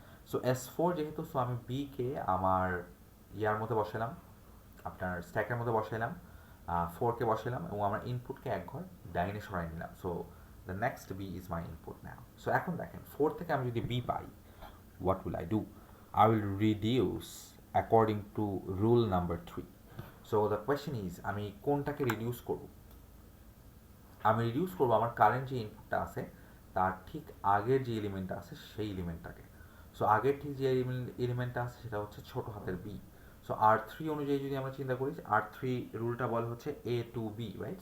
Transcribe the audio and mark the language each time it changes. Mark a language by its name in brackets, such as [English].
[Bangla] So S4 যেহেতু, so আমি B কে আমার ইয়ার মধ্যে বসালাম, আপনার স্ট্যাকের মধ্যে বসাইলাম, 4 কে বসালাম, এবং আমার ইনপুটকে এক ঘর ডাইনে সরাই নিলাম। [English] So the next B is my input now. So [Bangla] এখন দেখেন, 4 থেকে আমি যদি B pi, [English] what will I do? I will reduce according to rule number 3. So the question is, [Bangla] আমি কোনটাকে রিডিউস করব? আমি রিডিউস করব আমার কারেন্ট যে ইনপুটটা আছে তার ঠিক আগের যে এলিমেন্টটা আছে সেই এলিমেন্টটাকে। সো আগের ঠিক যে এলিমেন্টটা আছে সেটা হচ্ছে ছোট হাতের বি। সো R3 অনুযায়ী যদি আমরা চিন্তা করি, R3 রুলটা বলে হচ্ছে A to B, রাইট?